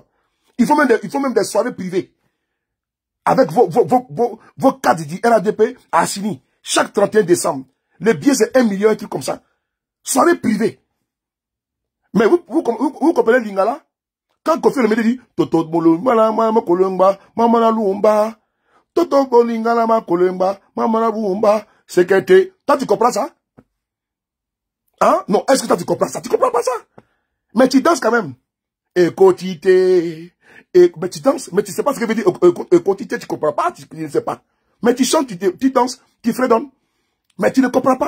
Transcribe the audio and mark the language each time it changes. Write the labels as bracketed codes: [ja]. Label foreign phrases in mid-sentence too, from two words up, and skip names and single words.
[fr] Il faut même des soirées privées. Avec vos cartes du RADP à Assini, chaque 31 décembre. Les billets, c'est 1 million, un truc comme ça. Soirée privée. Mais vous comprenez Lingala? Quand Kofi Olomide dit, [ln] Toto Bolongala, Mama Kolomba, Mama Lumba, Toto Bolingala, Mama Kolomba, Mama Lumba, [fr] c'est que toi tu comprends ça? Hein? Non, est-ce que toi tu comprends ça? Tu comprends pas ça? Mais tu danses quand même. Écotité. Mais tu danses, mais tu sais pas ce que veut dire écotité, tu comprends pas, tu ne sais pas. Mais tu chantes, tu danses, tu fredonnes. Mais tu ne comprends pas.